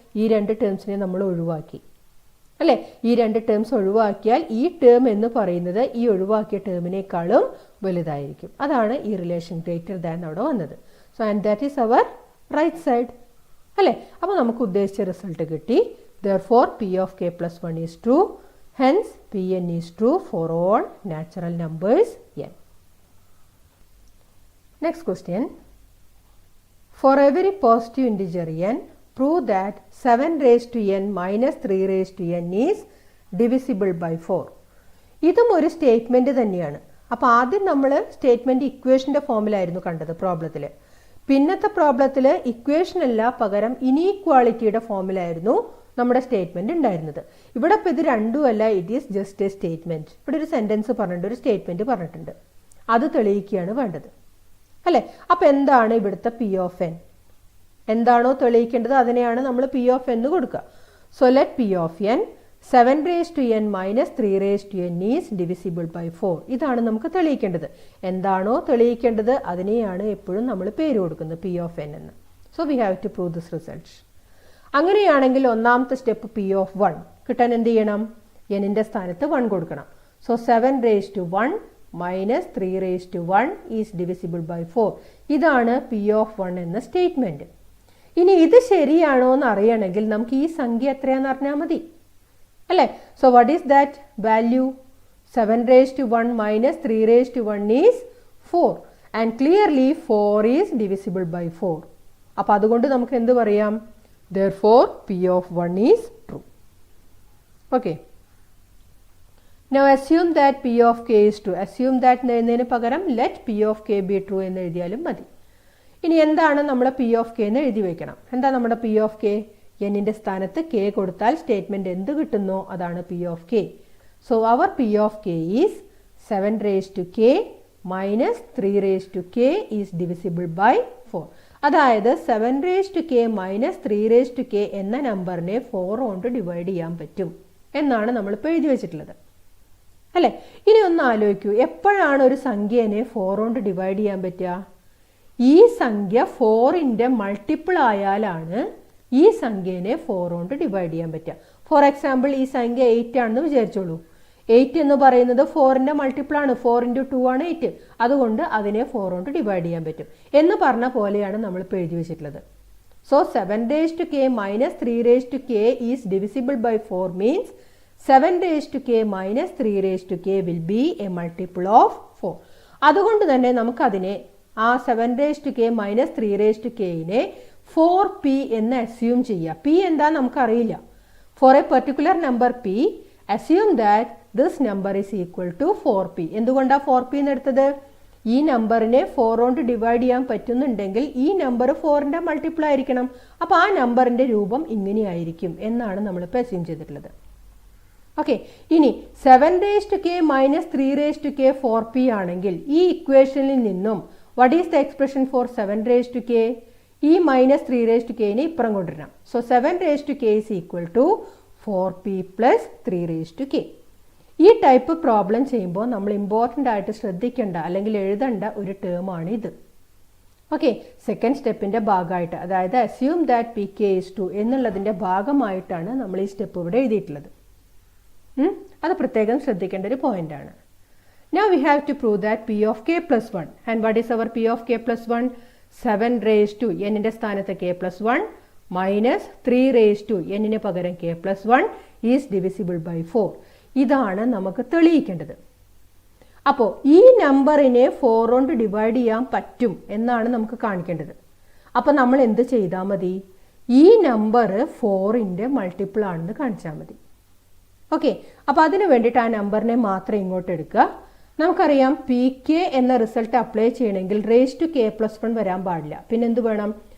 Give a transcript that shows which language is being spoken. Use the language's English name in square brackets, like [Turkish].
[Malayalam] ഈ 2 ടേംസിനെ നമ്മൾ ഒഴിവാക്കി അല്ലേ. ഈ 2 ടേംസ് ഒഴിവാക്കിയാൽ ഈ ടേം എന്ന് പറയുന്നത് ഈ ഒഴിവാക്കിയ ടേമിനേക്കാളും വലുതായിരിക്കും. അതാണ് ഈ റിലേഷൻ ഗ്രേറ്റർ ദാൻ അവിടെ വന്നത്. [English] so and that is our right side [Malayalam] അല്ലേ. അപ്പോൾ നമുക്ക് ഉദ്ദേശിച്ച റിസൾട്ട് കിട്ടി. [English] Therefore p of k plus 1 is true. Hence Pn is true for all natural numbers n. Next question. For every positive integer n, prove that 7 raised to n minus 3 raised to n is divisible by 4. [Malayalam] ഇതും ഒരു statement തന്നെയാണ്. അപ്പോൾ ആദ്യം നമ്മൾ statement ഇക്വേഷൻ്റെ ഫോമിലായിരുന്നു കണ്ടത് പ്രോബ്ലത്തിൽ. പിന്നത്തെ പ്രോബ്ലത്തിൽ equation അല്ല, പകരം ഇനീക്വാളിറ്റിയുടെ ഫോമിലായിരുന്നു നമ്മുടെ സ്റ്റേറ്റ്മെൻറ്റ് ഉണ്ടായിരുന്നത്. ഇവിടെ ഇപ്പോൾ ഇത് രണ്ടുമല്ല, it is just A statement. ഇവിടെ ഒരു സെൻറ്റൻസ് പറഞ്ഞിട്ടുണ്ട്, ഒരു സ്റ്റേറ്റ്മെൻറ്റ് പറഞ്ഞിട്ടുണ്ട്, അത് തെളിയിക്കുകയാണ് വേണ്ടത് അല്ലേ. അപ്പോൾ എന്താണ് ഇവിടുത്തെ പി ഓഫ് എൻ? എന്താണോ തെളിയിക്കേണ്ടത് അതിനെയാണ് നമ്മൾ പി ഓഫ് എന്ന് കൊടുക്കുക. [English] So let P of N 7 raised to n minus 3 raised to n is divisible by 4. [Malayalam] ഇതാണ് നമുക്ക് തെളിയിക്കേണ്ടത്. എന്താണോ തെളിയിക്കേണ്ടത് അതിനെയാണ് എപ്പോഴും നമ്മൾ പേര് കൊടുക്കുന്നത് പി ഓഫ് എൻ എന്ന്. [English] So we have to prove this result. [Malayalam] അങ്ങനെയാണെങ്കിൽ ഒന്നാമത്തെ സ്റ്റെപ്പ് പി ഓഫ് 1 കിട്ടാൻ എന്ത് ചെയ്യണം? എന്നിൻ്റെ സ്ഥാനത്ത് 1 കൊടുക്കണം. [English] So 7 raised to 1 minus 3 raised to 1 is divisible by 4. [Malayalam] ഇതാണ് പി ഓഫ് 1 എന്ന സ്റ്റേറ്റ്മെൻറ്റ്. ഇനി ഇത് ശരിയാണോ എന്ന് അറിയണമെങ്കിൽ നമുക്ക് ഈ സംഖ്യ എത്രയാണെന്ന് അറിഞ്ഞാൽ മതി അല്ലേ. [English] So what is that value? 7 raised to 1 minus 3 raised to 1 is 4. And clearly 4 is divisible by 4. [Malayalam] അപ്പോൾ അതുകൊണ്ട് നമുക്ക് എന്ത് പറയാം? [English] Therefore P of 1 is true. Okay. Now assume that P of k is true. Assume that [Malayalam] എന്നതിന് പകരം [English] let P of k be true [Malayalam] എന്ന് എഴുതിയാലും മതി. ഇനി എന്താണ് നമ്മുടെ P of k എന്ന് എഴുതി വയ്ക്കണം. എന്താ നമ്മുടെ P of k? എന്നിൻ്റെ സ്ഥാനത്ത് k കൊടുത്താൽ സ്റ്റേറ്റ്മെൻറ്റ് എന്ത് കിട്ടുന്നോ അതാണ് P of k. [English] So our P of k is 7 raised to k minus 3 raised to k is divisible by 4. [Malayalam] അതായത് 7 raised to k minus 3 raised to k എന്ന നമ്പറിനെ 4 കൊണ്ട് divide ചെയ്യാൻ പറ്റും എന്നാണ് നമ്മളിപ്പോൾ എഴുതി വെച്ചിട്ടുള്ളത് അല്ലേ. ഇനി ഒന്ന് ആലോചിക്കൂ, എപ്പോഴാണ് ഒരു സംഖ്യേനെ 4 കൊണ്ട് ഡിവൈഡ് ചെയ്യാൻ പറ്റുക? ഈ സംഖ്യ 4ൻ്റെ മൾട്ടിപ്പിൾ ആയാലാണ് ഈ സംഖ്യേനെ 4 കൊണ്ട് ഡിവൈഡ് ചെയ്യാൻ പറ്റുക. ഫോർ എക്സാമ്പിൾ ഈ സംഖ്യ 8 ആണെന്ന് വിചാരിച്ചോളൂ. 8 എന്ന് പറയുന്നത് 4ൻ്റെ മൾട്ടിപ്പിൾ ആണ്. 4 × 2 ആണ് 8. അതുകൊണ്ട് അതിനെ 4 കൊണ്ട് ഡിവൈഡ് ചെയ്യാൻ പറ്റും എന്ന് പറഞ്ഞ പോലെയാണ് നമ്മളിപ്പോൾ എഴുതി വെച്ചിട്ടുള്ളത്. [English] So 7 raised to k minus 3 raised to k is divisible by 4 means 7 raised to k minus 3 raised to k will be a multiple of 4. [Malayalam] അതുകൊണ്ട് തന്നെ നമുക്കതിനെ ആ 7 raised to k minus 3 raised to kനെ 4p എന്ന് assume ചെയ്യുക. p എന്താ നമുക്കറിയില്ല. [English] For a particular number p assume that this number is equal to 4p. [Malayalam] എന്തുകൊണ്ടാണ് 4p എന്ന് എടുത്തത്? ഈ നമ്പറിനെ 4 കൊണ്ട് ഡിവൈഡ് ചെയ്യാൻ പറ്റുന്നുണ്ടെങ്കിൽ ഈ നമ്പർ 4ൻ്റെ മൾട്ടിപ്പിൾ ആയിരിക്കണം. അപ്പോൾ ആ നമ്പറിൻ്റെ രൂപം ഇങ്ങനെയായിരിക്കും എന്നാണ് നമ്മളിപ്പോൾ അസ്യൂം ചെയ്തിട്ടുള്ളത്. ഓക്കെ. ഇനി 7 raised to k minus 3 raised to k 4p ആണെങ്കിൽ ഈ ഇക്വേഷനിൽ നിന്നും [English] what is the expression for 7 raised to k? [Malayalam] ഈ minus 3 raised to k നെ ഇപ്പുറം കൊണ്ടുവരണം. So [English] 7 raised to k is equal to 4p plus 3 raised to k. [Malayalam] ഈ type problem ചെയ്യുമ്പോൾ നമ്മൾ ഇമ്പോർട്ടൻ്റ് ആയിട്ട് ശ്രദ്ധിക്കേണ്ട അല്ലെങ്കിൽ എഴുതേണ്ട ഒരു ടേമാണ് ഇത്. ഓക്കെ, സെക്കൻഡ് സ്റ്റെപ്പിൻ്റെ ഭാഗമായിട്ട്, അതായത് assume that P K is 2 എന്നുള്ളതിൻ്റെ ഭാഗമായിട്ടാണ് നമ്മൾ ഈ സ്റ്റെപ്പ് ഇവിടെ എഴുതിയിട്ടുള്ളത്. അത് പ്രത്യേകം ശ്രദ്ധിക്കേണ്ട ഒരു പോയിന്റാണ്. [English] Now we have to prove that p of k plus 1. And what is our p of k plus 1? 7 raised to n-ന്റെ സ്ഥാനത്ത് k plus 1 minus 3 raised to n-ന് പകരം k plus 1 is divisible by 4. [Malayalam] ഇതാണ് നമുക്ക് തെളിയിക്കേണ്ടത്. അപ്പോൾ ഈ നമ്പറിനെ 4 കൊണ്ട് ഡിവൈഡ് ചെയ്യാൻ പറ്റും എന്നാണ് നമുക്ക് കാണിക്കേണ്ടത്. അപ്പോൾ നമ്മൾ എന്ത് ചെയ്താൽ മതി? ഈ നമ്പർ 4ന്റെ മൾട്ടിപ്പിൾ ആണെന്ന് കാണിച്ചാൽ മതി. ഓക്കെ, അപ്പോൾ അതിന് വേണ്ടിയിട്ട് ആ നമ്പറിനെ മാത്രം ഇങ്ങോട്ട് എടുക്കുക. നമുക്കറിയാം പി കെ എന്ന റിസൾട്ട് അപ്ലൈ ചെയ്യണമെങ്കിൽ റേസ് ടു കെ പ്ലസ് 1 വരാൻ പാടില്ല. പിന്നെ എന്ത് വേണം?